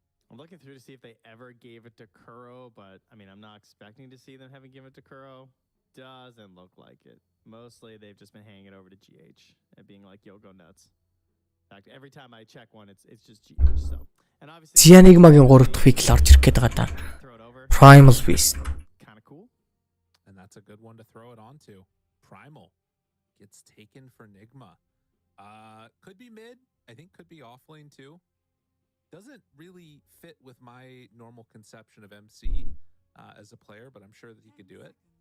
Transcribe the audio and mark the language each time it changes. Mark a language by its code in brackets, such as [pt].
[en] I'm looking through to see if they ever gave it to Kuro, but I mean, I'm not expecting to see them having given it to Kuro. Doesn't look like it. Mostly they've just been handing it over to GH and being like, yo, go nuts. In fact, every time I check one, it's just GH. So, and obviously [mn] Enigmaгийн 3 дахь пик л орж ирэх гээд байгаа даа. [en] Primal Beast. Kind of cool. And that's a good one to throw it onto. Primal gets taken for Nigma. Could be mid. I think could be off lane too. Doesn't really fit with my normal conception of MC as a player, but I'm sure that he could do it.